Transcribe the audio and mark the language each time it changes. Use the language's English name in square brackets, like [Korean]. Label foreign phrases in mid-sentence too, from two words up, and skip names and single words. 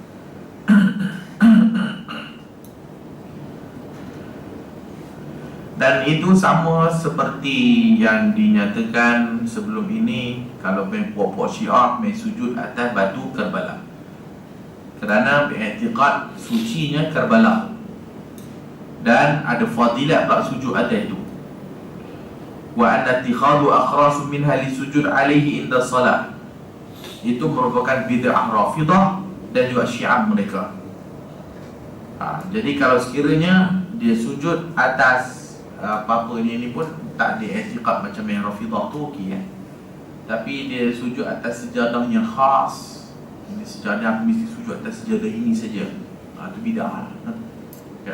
[Malay] Dan itu sama seperti yang dinyatakan sebelum ini, kalau puak-puak Syiah main sujud atas batu Karbala, kerana beriktikad sucinya Karbala, dan ada fadilat pula sujud atas itu. [Arabic] وأن اتخاذ أقراص منها للسجود عليه عند الصلاة, [Malay] itu merupakan bid'ah Rafidah dan juga Syiah mereka. Jadi kalau sekiranya dia sujud atas apa-apa ini pun tak ada i'tiqad macam yang Rafidah tu, okey ya. Tapi dia sujud atas sejadah yang khas, ini sejadah mesti sujud atas sejadah ini saja, itu bid'ah ya.